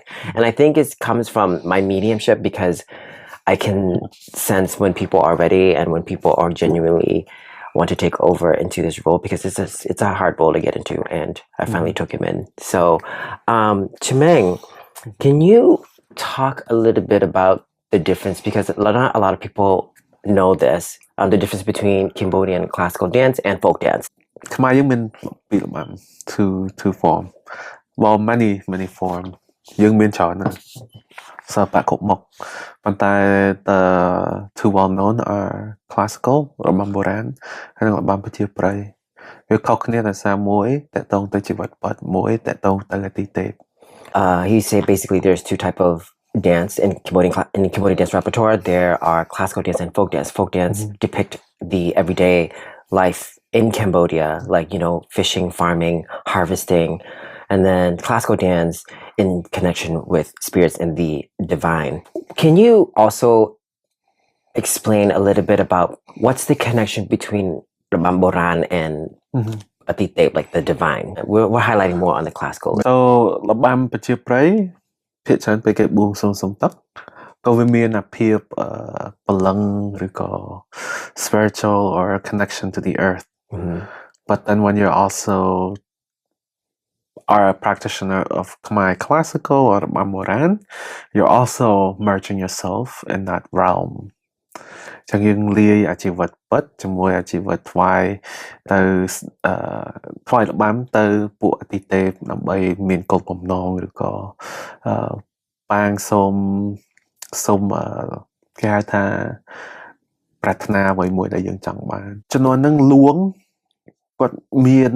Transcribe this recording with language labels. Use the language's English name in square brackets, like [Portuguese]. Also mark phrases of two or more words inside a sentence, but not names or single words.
[English] And I think it comes from my mediumship because I can sense when people are ready and when people are genuinely want to take over into this role because it's a hard role to get into, and I finally took him in. So, Chummeng, can you talk a little bit about the difference, because not a lot of people know this, the difference between Cambodian classical dance and folk dance. [Khmer] Khmer យើងមានពីរល្បាំ [English] two form. Well, many form. [Khmer] យើងមានច្រើនណាស់ សិល្បៈគ្រប់មុខ ប៉ុន្តែ [English] the two well known are classical [Khmer] របាំបុរាណ ហើយនិងរបាំប្រជាប្រិយ វាខុសគ្នាដោយសារមួយតកតងទៅជីវិតពិត មួយតកតងទៅអាទិទេព [English] He said basically there's two type of dance in Cambodian dance repertoire. There are classical dance and folk dance. Folk dance depict the everyday life in Cambodia, like, you know, fishing, farming, harvesting, and then classical dance in connection with spirits and the divine. Can you also explain a little bit about what's the connection between [Khmer] របាំបុរាណ [English] and Atitep, like the divine? We're highlighting more on the classical. [Khmer] So របាំប្រជាប្រិយ ភាគច្រើនពេលគេបួងសួងសុំទឹក ក៏វាមានអាភាពព្រលឹង ឬក៏ [English] spiritual or a connection to the earth. But then when you're also are a practitioner of Khmer classical or Mamoran, you're also merging yourself in that realm. [Khmer] ចឹងយើងលាយអាជីវិតពិតជាមួយអាជីវិតថ្វាយទៅថ្វាយរបាំទៅពួកអាទិទេពដើម្បីមានគោលបំណងឬក៏ប៉ាងសូម គេហៅថាប្រាថ្នាអ្វីមួយដែលយើងចង់បានចំនួនហ្នឹងលួងគាត់មាន